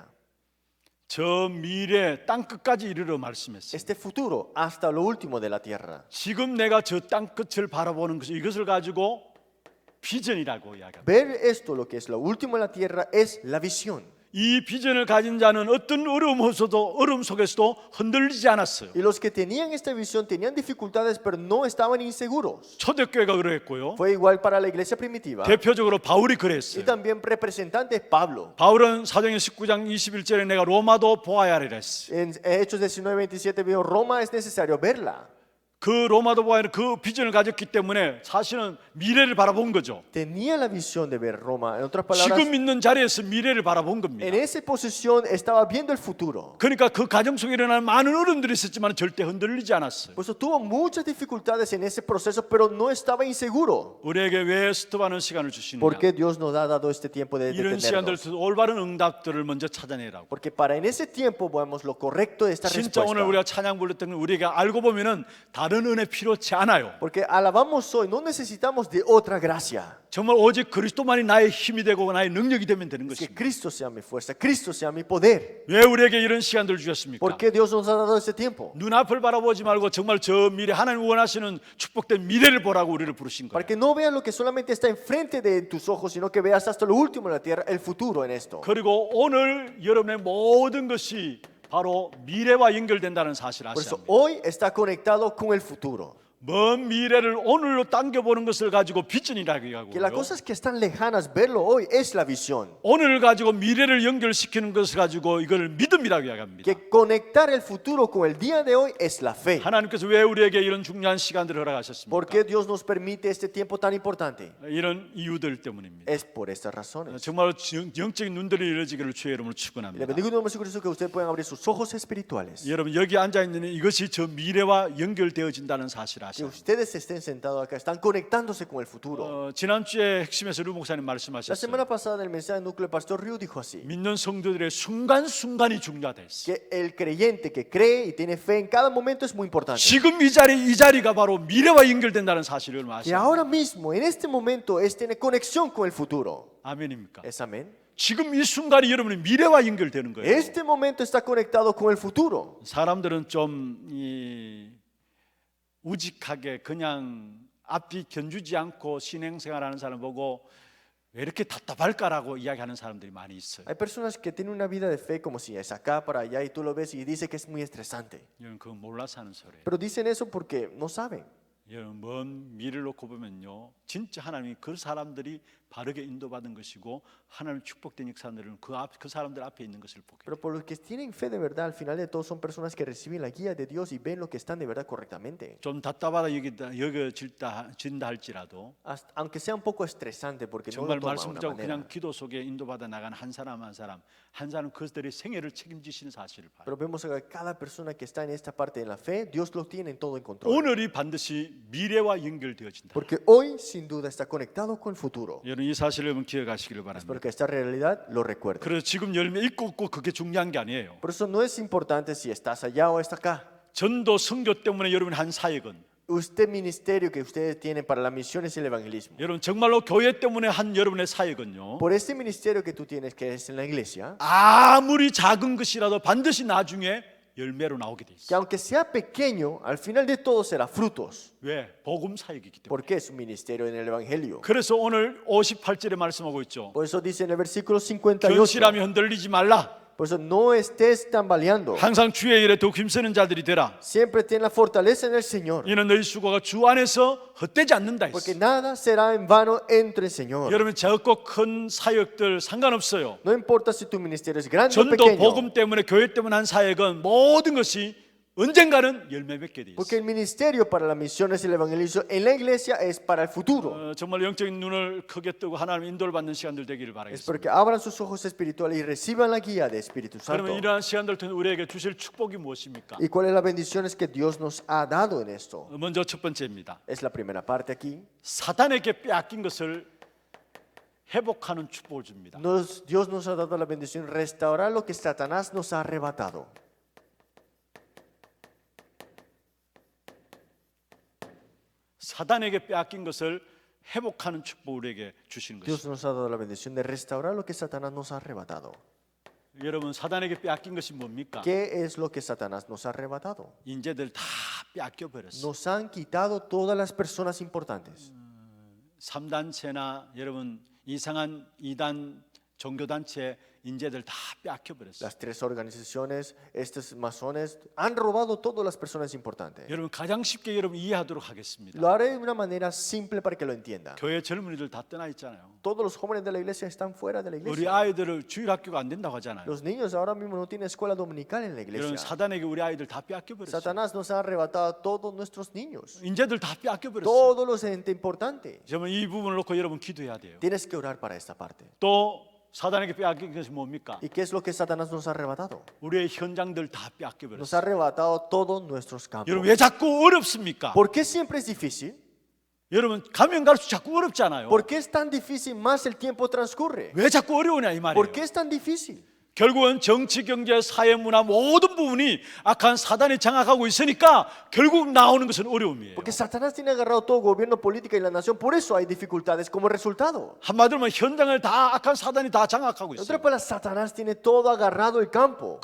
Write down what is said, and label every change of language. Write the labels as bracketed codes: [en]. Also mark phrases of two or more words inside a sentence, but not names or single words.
[ko] 저 미래 땅 끝까지 이르러 말씀했어요. [es] Este futuro hasta lo último de la tierra. [ko] 지금 내가 저 땅 끝을 바라보는 것이 이것을 가지고 비전이라고 이야기합니다. [es] Ver esto, lo que es lo último de la tierra, es la visión. [ko] 이 비전을 가진 자는 어떤 어려움 속에서도 흔들리지 않았어요. [es] Y los que tenían esta visión tenían dificultades, pero no estaban inseguros. [ko] 초대교회가 그랬고요. [es] Fue igual para la iglesia primitiva. [ko] 대표적으로 바울이 [es] Y [ko] 그랬어요. [es] también representante Pablo. [ko] 바울은 사도행전 19장 21절에 내가 로마도 보아야 하리라 했어요. [es] En Hechos 19:27 dijo, Roma es necesario verla. [ko] 그 로마도 보아야 그 비전을 가졌기 때문에 사실은 미래를 바라본 거죠. [es] Tenía la visión de ver Roma. En otras palabras, [ko] 지금 있는 자리에서 미래를 바라본 겁니다. [es] en esa posición estaba viendo el futuro. [ko] 그러니까 그 가정 속에 일어나는 많은 어려움들이 있었지만 절대 흔들리지 않았어요. [es] Por eso tuvo muchas dificultades en ese proceso, pero no estaba inseguro. [ko] 우리에게 왜 스톱하는 시간을 [es] ¿Por [ko] 주시느냐? [es] qué Dios nos ha dado este tiempo de [ko] 이런 [es] detenernos? [ko] 시간들 올바른 응답들을 먼저 찾아내라고. [es] Porque para en ese tiempo veamos lo correcto de esta [ko] 진짜 오늘 [es] respuesta. [ko] 우리가 찬양 불렀던 건 우리가 알고 보면은 다른 은혜 필요치 않아요. [es] Porque alabamos hoy, no necesitamos de otra gracia. [ko] 정말 오직 그리스도만이 나의 힘이 되고 나의 능력이 되면 되는 [es] Es que [ko] 것입니다. [es] Cristo sea mi fuerza, Cristo sea mi poder. [ko] 왜 우리에게 이런 시간들을 주셨습니까? [es] ¿Por qué Dios nos ha dado este tiempo? [ko] 눈앞을 바라보지 말고 정말 저 미래 하나님 원하시는 축복된 미래를 보라고 우리를 부르신 [es] Para [ko] 거예요. [es] que no veas lo que solamente está enfrente de tus ojos, sino que veas hasta lo último de la tierra, el futuro en esto. [ko] 그리고 오늘 여러분의 모든 것이 바로 미래와 연결된다는 사실을 [es] Por [ko] 아셔야 [es] eso [ko] 합니다. [es] hoy está conectado con el futuro. [ko] 먼 미래를 오늘로 당겨보는 것을 가지고 비전이라고 [es] Que las [ko] 하고요. [es] cosas que están lejanas, verlo hoy es la visión. [ko] 오늘을 가지고 미래를 연결시키는 것을 가지고 이걸 믿음이라고 이야기합니다. [es] Que conectar el futuro con el día de hoy es la fe. [ko] 하나님께서 왜 우리에게 이런 중요한 시간들을 허락하셨습니까? [es] ¿Por qué Dios nos permite este tiempo tan importante? [ko] 이런 이유들 때문입니다. [es] Es por estas razones. [ko] 정말 영적인 눈들이 열어지기를 주의 이름으로 [es] Y le [ko] 축원합니다. [es] bendigo en el nombre de Jesucristo que ustedes puedan abrir sus ojos espirituales. [ko] 여러분 여기 앉아 있는 이것이 저 미래와 연결되어진다는 사실을 [es] Que [ko] 아셔야 합니다. [es] ustedes estén sentados acá, están conectándose con el futuro. [ko] 지난주에 핵심에서 루 목사님 [es] La [ko] 말씀하셨어요. [es] semana pasada en el mensaje núcleo el pastor Ryu dijo así, [ko] 믿는 성도들의 순간순간이 중요하다 했어요. [es] que el creyente que cree y tiene fe en cada momento es muy importante. [ko] 지금 이 자리가 바로 미래와 연결된다는 사실을 [es] Que [ko] 아셔야 합니다. [es] ahora mismo, en este momento, es tener conexión con el futuro. [ko] 아멘입니까? [es] ¿Es amén? [ko] 지금 이 순간이 여러분의 미래와 연결되는 거예요. [es] Este momento está conectado con el futuro. [ko] 사람들은 좀 우직하게 그냥 앞이 견주지 않고 신행생활하는 사람 보고 왜 이렇게 답답할까라고 이야기하는 사람들이 많이 있어요. [es] Hay personas que tienen una vida de fe como si es acá para allá y tú lo ves y dice que es muy estresante. [ko] 여러분 그거 몰라서 하는 소리예요. [es] Pero dicen eso porque no saben. [ko] 여러분 먼 미래를 놓고 보면요, 진짜 하나님이 그 사람들이 바르게 인도받은 것이고 하나님 축복된 역사들은 그 사람들 앞에 있는 것을 보게. [es] Pero por los que tienen fe de verdad, al final de todo son personas que reciben la guía de Dios y ven lo que están de verdad correctamente. [ko] 좀 답답하다 여겨진다 할지라도 [es] Aunque sea un poco estresante porque no [ko] 정말 [es] lo toma de [ko] 말씀 [es] una [ko] 붙잡고 [es] manera. [ko] 그냥 기도 속에 인도받아 나간 한 사람 한 사람 그들의 생애를 책임지시는 사실을 봐요. [es] Pero vemos que cada persona que está en esta parte de la fe, Dios lo tiene en todo en control. [ko] 오늘이 반드시 미래와 연결되어진다. [es] Porque hoy sin duda está conectado con el futuro. [ko] 여러분 이 사실을 여러분 기억하시기를 [es] Espero [ko] 바랍니다. [es] que esta realidad lo recuerde. [ko] 그래서 지금 열매 있고 없고 그게 중요한 게 아니에요. [es] Por eso no es importante si estás allá o estás acá. [ko] 전도 선교 때문에 여러분 한 사역은 [es] Usted ministerio que ustedes tienen para la misión es el evangelismo. [ko] 여러분 정말로 교회 때문에 한 여러분의 사역은요, [es] Por este ministerio que tú tienes que es en la iglesia, [ko] 아무리 작은 것이라도 반드시 나중에 열매로 나오게 돼 [es] que [ko] 있어요. [es] aunque sea pequeño, al final de todo será frutos. [ko] 왜? 복음 사역이기 때문에. [es] Porque es un ministerio en el evangelio. [ko] 그래서 오늘 58절에 말씀하고 있죠. [es] Por eso dice en el versículo 58. [ko] 견실함이 흔들리지 말라. [es] Por eso no estés tambaleando. [ko] 항상 주의 일에 더욱 힘쓰는 자들이 되라. [es] Siempre ten la fortaleza en el Señor. [ko] 이는 너희 수고가 주 안에서 헛되지 않는다 [es] Porque [ko] 했어요. [es] nada será en vano entre el Señor. [ko] 여러분 작고 큰 사역들 상관없어요. [es] No importa si tu ministerio es grande o [ko] 전도 [es] pequeño. [ko] 복음 때문에 교회 때문에 한 사역은 모든 것이 언젠가는 열매 맺게 돼 [es] Porque [ko] 있어요. [es] el ministerio para las misiones y el evangelismo en la iglesia es para el futuro. [ko] 정말 영적인 눈을 크게 뜨고 하나님 인도를 받는 시간들 되기를 [es] Espero [ko] 바라겠습니다. [es] que abran sus ojos espirituales y reciban la guía del Espíritu Santo. [ko] 그러면 이러한 시간들 통해 우리에게 주실 축복이 무엇입니까? [es] ¿Y cuáles son las bendiciones que Dios nos ha dado en esto? [ko] 먼저 첫 번째입니다. [es] Es la primera parte aquí. [ko] 사단에게 빼앗긴 것을 회복하는 축복을 줍니다. [es] Dios nos ha dado la bendición de restaurar lo que Satanás nos ha arrebatado. [ko] 사단에게 빼앗긴 것을 회복하는 축복을 우리에게 주시는 [es] Dios [ko] 것입니다. [es] nos ha dado la bendición de restaurar lo que Satanás nos ha arrebatado. [ko] 여러분 사단에게 빼앗긴 것이 뭡니까? [es] ¿Qué es lo que Satanás nos ha arrebatado? [ko] 인재들 다 빼앗겨 버렸어요. [es] Nos han quitado todas las personas importantes. [ko] 3단체나 여러분 이상한 이단 종교단체 인재들 다 빼앗겨 버렸어요. [es] Las tres organizaciones, estos masones, han robado todas las personas importantes. [ko] 여러분 가장 쉽게 여러분 이해하도록 하겠습니다. [es] Lo haré de una manera simple para que lo entienda. [ko] 교회 젊은이들 다 떠나 있잖아요. [es] Todos los jóvenes de la iglesia están fuera de la [ko] 우리 [es] iglesia. [ko] 아이들을 주일 학교가 안 된다고 하잖아요. [es] Los niños ahora mismo no tienen escuela dominical en la [ko] 여러분 [es] iglesia. [ko] 사단에게 우리 아이들 다 빼앗겨 버렸어요. [es] Satanás nos ha arrebatado a todos nuestros niños. [ko] 인재들 다 빼앗겨 버렸어요. [es] Todos los gente importante. [ko] 여러분 이 부분을 놓고 여러분 기도해야 돼요. [es] Tienes que orar para esta parte. [ko] 또 사단에게 빼앗긴 것이 뭡니까? [es] ¿Y qué es lo que Satanás nos ha arrebatado? [ko] 우리의 현장들 다 빼앗겨 [es] Nos ha [ko] 버렸어요. [es] arrebatado todos nuestros campos. [ko] 여러분 왜 자꾸 어렵습니까? [es] ¿Por qué siempre es difícil? [ko] 여러분 가면 갈수록 자꾸 어렵잖아요. [es] ¿Por qué es tan difícil más el tiempo transcurre? [ko] 왜 자꾸 어려우냐 이 [es] ¿Por [ko] 말이에요. [es] qué es tan difícil? [ko] 결국은 정치, 경제, 사회, 문화 모든 부분이 악한 사단이 장악하고 있으니까 결국 나오는 것은 어려움이에요. [es] Porque Satanás tiene agarrado todo gobierno, política y la nación. Por eso hay dificultades como resultado. [ko] 한마디로 하면 현장을 다 악한 사단이 다 장악하고 [es] En [ko] 있어요. [es] otras palabras, Satanás tiene todo agarrado el campo.